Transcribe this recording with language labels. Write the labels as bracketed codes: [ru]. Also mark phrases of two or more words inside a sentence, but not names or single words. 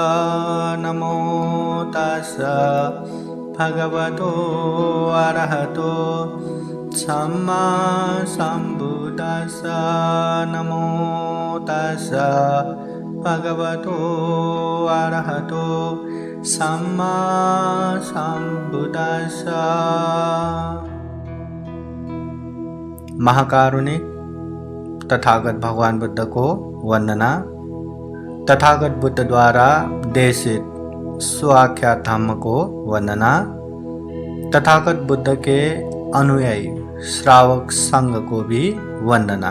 [pi] नमो तस्स भगवतो अरहतो सम्मा संबुद्दस्स। नमो तस्स भगवतो अरहतो सम्मा संबुद्दस्स। [hi] महाकारुणिक तथागत भगवान बुद्ध को वंदना। तथागत बुद्ध द्वारा देशित स्वाख्यात धम्म को वंदना। तथागत बुद्ध के अनुयायी श्रावक संघ को भी वंदना।